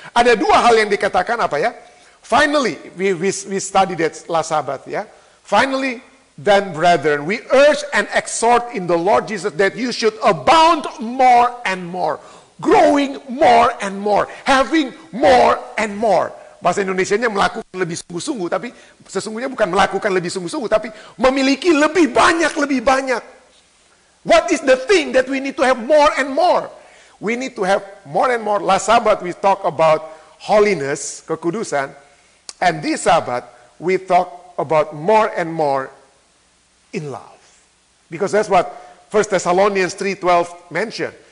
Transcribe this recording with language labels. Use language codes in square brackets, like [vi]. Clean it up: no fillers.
[id] Ada dua hal yang dikatakan apa ya? [en] Finally, we studied it last Sabbath. Ya. Finally, then brethren, we urge and exhort in the Lord Jesus that you should abound more and more. Growing more and more. Having more and more. [id] Bahasa Indonesianya melakukan lebih sungguh-sungguh, tapi sesungguhnya bukan melakukan lebih sungguh-sungguh, tapi memiliki lebih banyak, lebih banyak. [en] What is the thing that we need to have more and more? We need to have more and more. Last Sabbath we talk about holiness, kekudusan. And this Sabbath we talk about more and more in love. Because that's what 1 Thessalonians 3:12 mentioned.